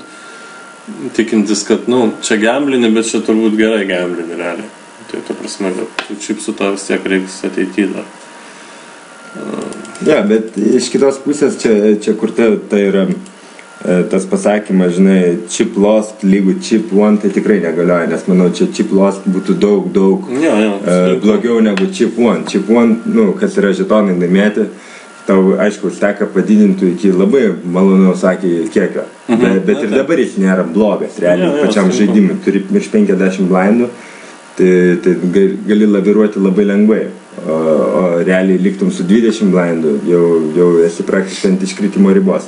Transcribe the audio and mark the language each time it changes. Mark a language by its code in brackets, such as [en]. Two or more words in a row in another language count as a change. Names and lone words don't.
[lt] Tikintis, kad, čia gamblini, bet čia turbūt gerai gamblini, realiai. Tai ta prasme, kad čipsų to vis tiek reiks ateityje dar. Ja, bet iš kitos pusės čia kur tai yra tas pasakymas, žinai, [en] chip lost [lt] lygu [en] chip won, [lt] tai tikrai negalioja, nes manau, čia [en] chip lost [lt] būtų daug blogiau negu [en] chip won. Chip won, [lt] kas yra žetonai laimėti, tau, aišku, steką padidintų iki labai malonaus kiekio. Bet ir dabar jis nėra blogas, realiai, pačiam žaidimui. Turi virš 50 blindų, tai gali laviruoti labai lengvai. O realiai liktum su 20 blindų, jau esi praktiškai ant iškritimo ribos.